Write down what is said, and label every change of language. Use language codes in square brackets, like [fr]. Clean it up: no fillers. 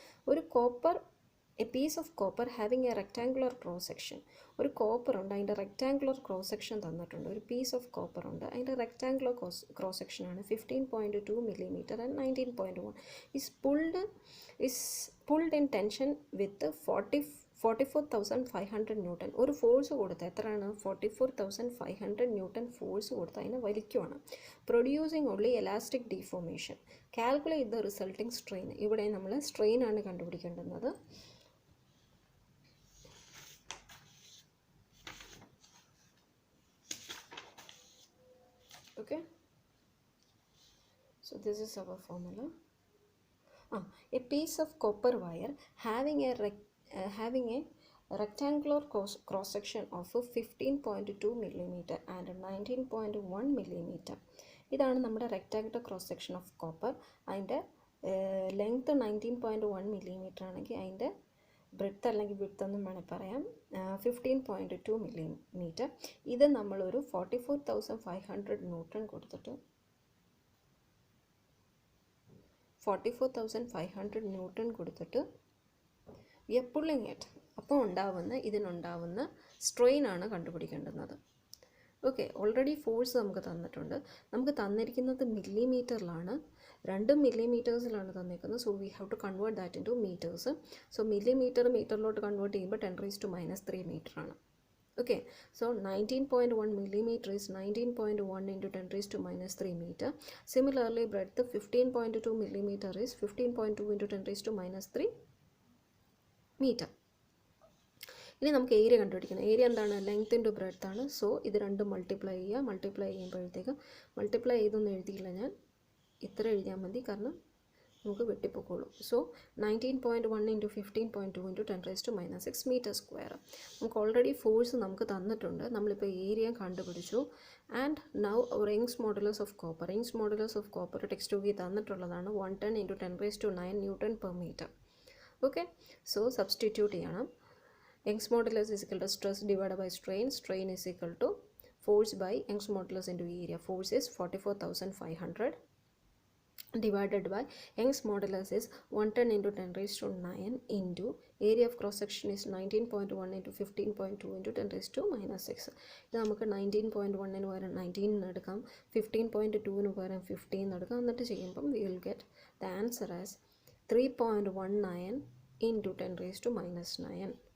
[ml] ഒരു copper, [en] A piece of copper having a rectangular cross section. [ml] ഒരു copper ഉണ്ട്, അതിൻ്റെ റെക്ടാങ്കുലർ ക്രോസ് സെക്ഷൻ തന്നിട്ടുണ്ട്. ഒരു പീസ് ഓഫ് കോപ്പർ ഉണ്ട്, അതിൻ്റെ റെക്ടാങ്കുലർ ക്രോസ് സെക്ഷനാണ് 15.2 mm and 19.1. [en] is pulled in tension with 44,500 newton. [ml] ഒരു ഫോഴ്സ് കൊടുത്ത് എത്രയാണ്? 44,500 ന്യൂട്ടൺ ഫോഴ്സ് കൊടുത്ത് അതിനെ വലിക്കുവാണ്. [en] Producing only elastic deformation. Calculate the resulting strain. [ml] ഇവിടെ നമ്മൾ സ്ട്രെയിൻ ആണ് കണ്ടുപിടിക്കേണ്ടുന്നത്. [en] Okay, so this is our formula. A piece of copper wire having a rectangular cross section of 15.2 mm and 19.1 mm. [ml] ഇതാണ് നമ്മുടെ rectangular cross section of copper. അതിൻ്റെ length 19.1 mm ആണെങ്കിൽ അതിൻ്റെ breadth അല്ലെങ്കിൽ width എന്നും വേണമെങ്കിൽ പറയാം 15.2 mm. ഇത് നമ്മളൊരു 44,500 ന്യൂട്ടൺ കൊടുത്തിട്ട് 44,500 ന്യൂട്ടൺ കൊടുത്തിട്ട് [en] We are pulling it. [ml] അപ്പോൾ ഇതിനുണ്ടാവുന്ന സ്ട്രെയിൻ ആണ് കണ്ടുപിടിക്കേണ്ടുന്നത്. ഓക്കെ, ഓൾറെഡി ഫോഴ്സ് നമുക്ക് തന്നിട്ടുണ്ട്. നമുക്ക് തന്നിരിക്കുന്നത് മില്ലിമീറ്ററിലാണ്. 2 മില്ലിമീറ്റേഴ്സിലാണ് തന്നിരിക്കുന്നത്. [en] So we have to convert that into metres. [ml] So മീറ്ററിലോട്ട് convert ചെയ്യുമ്പോൾ 10⁻³ മീറ്റർ ആണ്. [en] Okay, so 19.1 millimeter is 19.1 into 10⁻³ meter. Similarly, breadth 15.2 millimeter is 15.2 into 10⁻³ meter. [ml] ഇനി നമുക്ക് ഏരിയ കണ്ടുപിടിക്കണം. ഏരിയ എന്താണ്? ലെങ്ത് ഇൻറ്റു ബ്രെഡ്ത്ത് ആണ്. സോ ഇത് രണ്ടും മൾട്ടിപ്ലൈ ചെയ്യുക. മൾട്ടിപ്ലൈ ചെയ്യുമ്പോഴത്തേക്ക് മൾട്ടിപ്ലൈ ചെയ്തൊന്നും എഴുതിയില്ല ഞാൻ, ഇത്ര എഴുതിയാൽ മതി, കാരണം നമുക്ക് വെട്ടിപ്പോക്കോളൂ. [en] So 19.1 into 15.2 into 10⁻⁻6 metre square. [ml] നമുക്ക് ഓൾറെഡി ഫോഴ്സ് നമുക്ക് തന്നിട്ടുണ്ട്, നമ്മളിപ്പോൾ ഏരിയ കണ്ടുപിടിച്ചു. And now rings modulus of copper. Rings modulus of copper text ബുക്കിൽ തന്നിട്ടുള്ളതാണ് 110 into 10⁻⁹ newton per metre. Okay, so substitute ചെയ്യണം. [en] Young's modulus is equal to stress divided by strain. Strain is equal to force by Young's modulus into area. Force is 44,500 divided by Young's modulus is 110 into 10⁻⁹ into area of cross section is 19.1 into 15.2 into 10⁻⁻6. [ml] ഇത് നമുക്ക് 19.1 പകരം 19 എടുക്കാം, 15.2 പകരം 15 എടുക്കാം. എന്നിട്ട് ചെയ്യുമ്പം [en] we will get the answer as 3.19 into 10⁻⁻9.